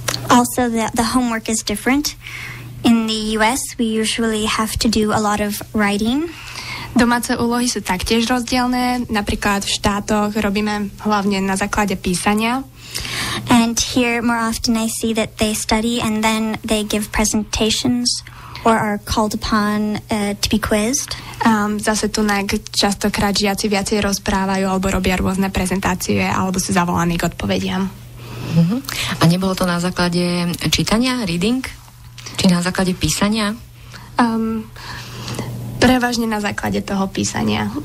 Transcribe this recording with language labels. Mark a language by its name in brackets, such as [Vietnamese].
[English] Also, the homework is different. In the US, we usually have to do a lot of writing. [Slovak] Domáce úlohy sú taktiež rozdielne. Napríklad v štátoch robíme hlavne na základe písania. [English] And here, more often I see that they study and then they give presentations or are called upon to be quizzed. [Slovak] Zase tu častokrát žiaci viacej rozprávajú alebo robia rôzne prezentácie alebo sú zavolaní k odpovediam. A nebolo to na základe čítania, reading? Či na základe písania? Prevažne na základe toho písania.